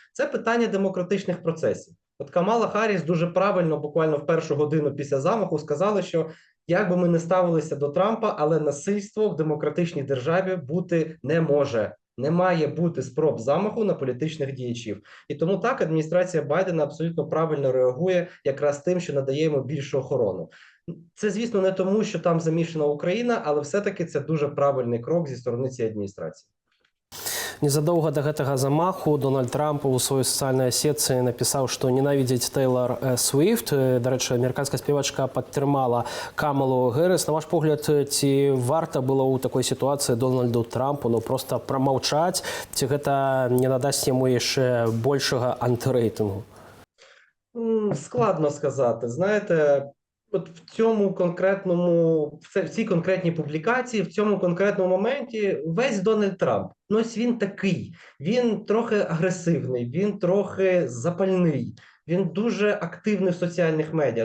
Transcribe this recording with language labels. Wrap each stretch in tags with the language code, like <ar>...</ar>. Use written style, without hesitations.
<uk>Це питання демократичних процесів. От Камала Харріс дуже правильно, буквально в першу годину після замаху, сказали, що як би ми не ставилися до Трампа, але насильство в демократичній державі бути не може. Не має бути спроб замаху на політичних діячів. І тому так адміністрація Байдена абсолютно правильно реагує якраз тим, що надає йому більшу охорону. Це, звісно, не тому, що там замішана Україна, але все-таки це дуже правильний крок зі сторони цієї адміністрації.</uk> <be>Незадолго до гэтага замаху Дональд Трамп у сваёй сацыяльнай сетцы напісаў, што ненавідзіць Тэйлор Свіфт. Дарэчы, амерыканская спевачка падтрымала Камалу Хэрыс. На ваш погляд, ці варта было ў такой сітуацыі Дональду Трампу проста прамаўчаць, ці гэта не надасць яму яшчэ большага антирейтингу?</be> <uk>Складно сказати. Знаєте, от в цьому конкретному, в цій конкретній публікації, в цьому конкретному моменті весь Дональд Трамп, ну ось він такий, він трохи агресивний, він трохи запальний, він дуже активний в соціальних медіа.</uk>